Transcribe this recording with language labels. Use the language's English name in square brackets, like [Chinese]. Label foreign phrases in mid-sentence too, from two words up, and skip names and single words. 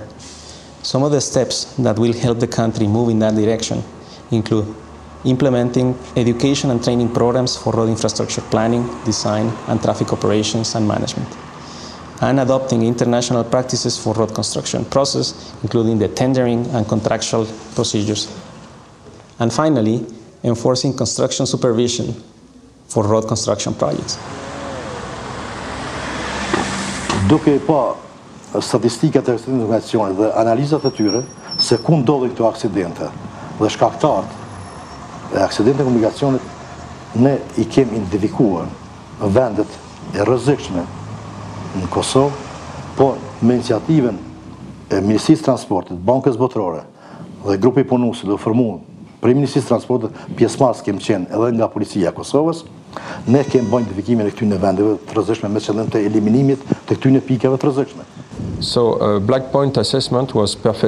[English] Some of the steps that will help the country move in that direction include implementing education and training programs for road infrastructure planning, design, and traffic operations and management, and adopting international practices for road construction process, including the tendering and contractual procedures. And finally, enforcing construction supervision for road construction projects. [Albanian] Duke pa statistikat e informacionit dhe analizat e tyre se ku ndodhin këto aksidente dhe shkaktarët e aksidente komunikacionit, ne I kemi identifikuar vendet e rrezikshme në Kosovë, po me iniciativen e Ministrisë Transportit, Bankës Botërore dhe grupi punuesi do formuar për Ministrisë Transportit, pjesëmarrës kemi qenë edhe nga Policia e Kosovës. Ne kemi bërë identifikimin e këtyre vendeve të rrezikshme me qëllim të eliminimit të këtyre pikave të rrezikshme. [English] So black point assessment was perfect.